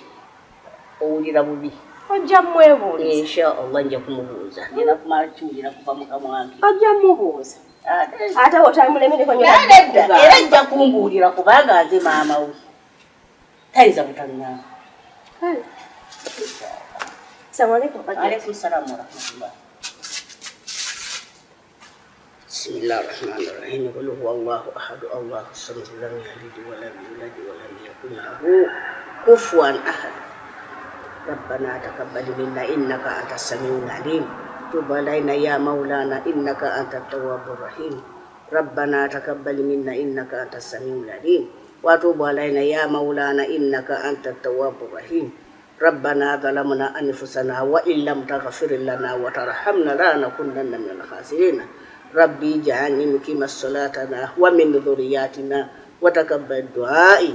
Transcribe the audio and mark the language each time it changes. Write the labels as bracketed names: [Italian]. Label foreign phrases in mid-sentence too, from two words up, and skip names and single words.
[Ganda] Owulira bubi. Ojja mwebuuliza. Inshallah nja kumubuuza. Ngenda kumala kiwulira kuva mu kamwange. Ojja mubuuza. Ate otamulemereko nnyo. Era ajja kumbuulira kubanga nze maama we. Tayinza butannanga. [Arabic] السلام عليكم. عليكم سلام ورحمة الله. بسم الله الرحمن الرحيم قل هو الله أحد الله الصمد لم يلد ولم يولد ولم يكن له كفوا أحد ربنا تقبل منا إنك أنت السميع العليم تب علينا يا مولانا إنك أنت التواب الرحيم ربنا تقبل منا إنك أنت السميع العليم وتب علينا يا مولانا إنك أنت التواب الرحيم ربنا ظلمنا أنفسنا وإن لم تغفر لنا وترحمنا لنكونن من الخاسرين ربي اجعلني مقيم الصلاة ومن ذرياتنا وتقبل دعائي